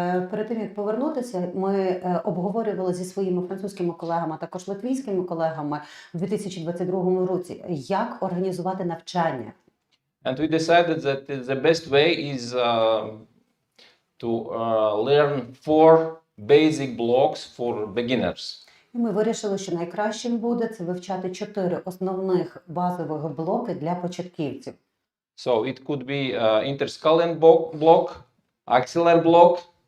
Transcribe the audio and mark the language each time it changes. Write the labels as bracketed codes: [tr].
[uk] Перед тим, як повернутися, ми обговорювали зі своїми французькими колегами, а також латвійськими колегами у 2022 році, як організувати навчання. [en] And we decided that the best way is to learn 4 basic blocks for beginners. [uk] І ми вирішили, що найкращим буде це вивчати 4 основних базових блоки для початківців. [en] So it could be interscalene block, axillary block.